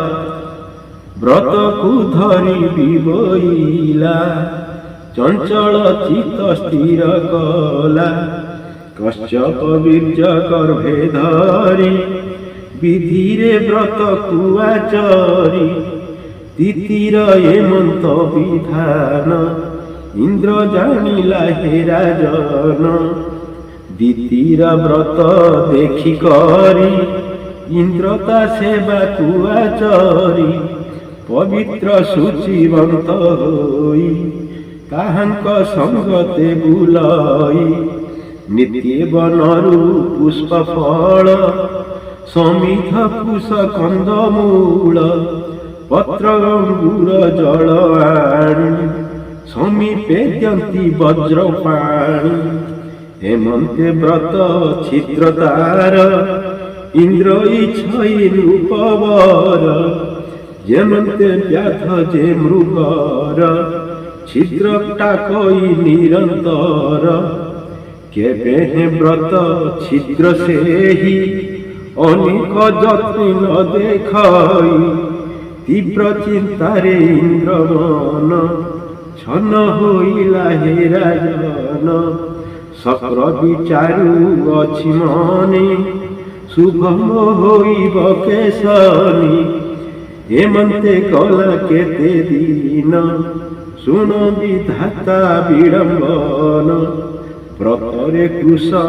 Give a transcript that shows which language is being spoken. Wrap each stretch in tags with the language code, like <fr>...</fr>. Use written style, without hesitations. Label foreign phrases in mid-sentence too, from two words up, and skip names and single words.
<or>ବ୍ରତ କୋ ଧରି ବିବଇଲା ଚଞ୍ଚଳ ଚିତ୍ତ ସ୍ଥିର କଳା କଶ୍ୟପ ବୀର୍ଯ୍ୟ ଗର୍ଭେ ଧରି ବିଧିରେ ବ୍ରତ କୁଆଚରୀ ତିତିର ଏମନ୍ତ ବିଧାନ ଇନ୍ଦ୍ର ଜାଣିଲା ହେ ରାଜନ ଦ୍ୱିତୀୟ ବ୍ରତ ଦେଖି କରୀ ଇନ୍ଦ୍ରତା ସେବା କୁଆଚରୀ ପବିତ୍ର ଶୁଚିବନ୍ତ ହୋଇ ତାହାଙ୍କ ସଙ୍ଗତେ ବୁଲାଇ ନିତ୍ୟ ବଣରୁ ପୁଷ୍ପ ଫଳ ସମିଧ କୁଶ କନ୍ଦମୂଳ ପତ୍ର ଅଙ୍ଗୁର ଜଳ ଆଣି ସମୀପେ ଦ୍ୟନ୍ତି ବଜ୍ର ପାଣି ହେମନ୍ତେ ବ୍ରତ ଛିଦ୍ରତାର ଇନ୍ଦ୍ର ଇଚ୍ଛଇ ରୂପବର ଯେମନ୍ତେ ବ୍ୟାଧ ଯେ ମୃଗର ଛିଦ୍ର ଟାକଇ ନିରନ୍ତର କେବେ ବ୍ରତ ଛିଦ୍ର ସେହି ଅନେକ ଯତ୍ନ ଦେଖାଇ ତୀବ୍ର ଚିନ୍ତାରେ ଇନ୍ଦ୍ର ମନ ଛନ ହୋଇଲା ହେ ରାଜନ ଶକ୍ର ବିଚାରୁ ଅଛି ମନେ ଶୁଭମ ହୋଇବ କେଶନୀ ହେମନ୍ତେ କଳା କେତେ ଦିନ ଶୁଣ ବିଧାତା ବିଡମ୍ବନ ବ୍ରତରେ କୃଶ</or>